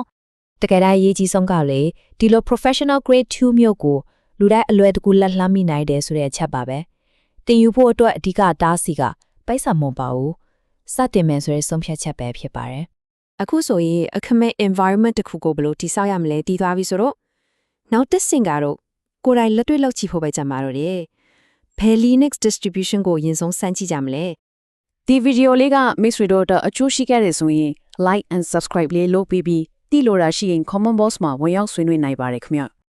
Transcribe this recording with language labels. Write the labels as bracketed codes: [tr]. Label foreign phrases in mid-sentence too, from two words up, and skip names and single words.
[my] တကယ်တမ်းအရေးကြီးဆုံးကလေဒီလို [en] professional grade [my] 2မျိုးကိုလူတိုင်းအလွယ်တကူလက်လှမ်းမိနိုင်တယ်ဆိုတဲ့အချက်ပါပဲတင်ယူဖို့အတွက်အဓိကတားစီကပိုက်ဆံမပါဘူးစတင်မယ်ဆိုတဲ့ဆုံးဖြတ်ချက်ပဲဖြစ်ပါတယ် အခုဆိုရင်အခမဲ့ environment တစ်ခုကိုဘယ်လိုတည်ဆောက်ရမလဲတည်သွားပြီဆိုတော့နောက်တစ်ဆင့်ကတော့ကိုယ်တိုင်လက်တွေ့လုပ်ကြည့်ဖို့ပဲကြမှာတော့တယ်ဘယ် [en] Linux distribution [my] ကိုအရင်ဆုံးစမ်းကြည့်ကြမလဲ ဒီဗီဒီယိုလေးက Mix Reader အတွက်အကျိုးရှိခဲ့တယ်ဆိုရင် [en] like and subscribe [my] လေးလုပ်ပြီးတိလိုတာရှိရင် [en] comment box [my] မှာဝင်ရောက်ဆွေးနွေးနိုင်ပါတယ်ခင်ဗျ